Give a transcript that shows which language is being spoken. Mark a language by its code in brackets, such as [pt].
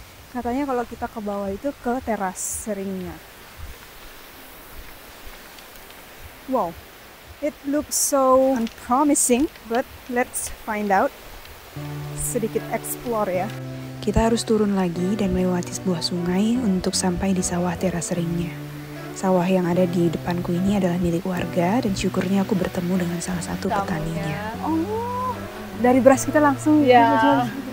[id] Katanya kalau kita ke bawah itu ke teras ringnya. [en] Wow, it looks so unpromising, but let's find out. [id] Sedikit explore ya. Kita harus turun lagi dan melewati sebuah sungai untuk sampai di sawah teras ringnya. Sawah yang ada di depanku ini adalah milik warga dan syukurnya aku bertemu dengan salah satu petaninya. Oh, dari beras kita langsung. Ya.